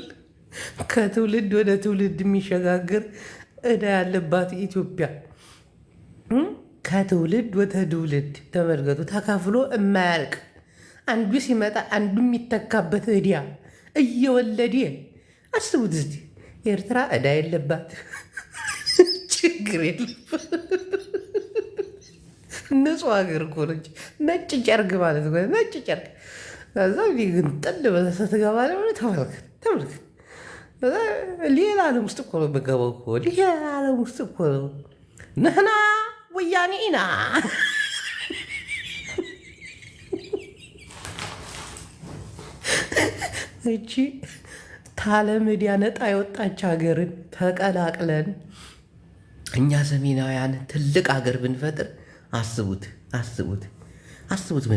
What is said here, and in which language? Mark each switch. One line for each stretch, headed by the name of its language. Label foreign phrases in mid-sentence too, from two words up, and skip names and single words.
Amharic: ከትውልድ ወደ ትውልድ የሚሸጋገር ዕዳ ያለባት ኢትዮጵያ ከትውልድ ወደ ትውልድ ተመልከቱ፣ ተከፍሎ የማያልቅ አንዱ ሲመጣ አንዱ የሚተካበት ዕዳ እየወለደ አስቡት እስቲ። ኤርትራ ዕዳ የለባት ችግር የለባት። ንጹህ ሀገር እኮ ነች። ነጭ ጨርቅ ማለት ነው። ነጭ ጨርቅ ከዛ ግን ጥል በተገባ ተመልከት። ሌላ ዓለም ውስጥ እኮ ነው የምገባው እኮ ሌላ ዓለም ውስጥ እኮ ነው።
Tigrinya: ንሕና ወያኔ ኢና
Amharic: እቺ ታለምዲያ ነጣ የወጣች ሀገርን ተቀላቅለን እኛ ሰሜናውያን ትልቅ ሀገር ብንፈጥር አስቡት ምን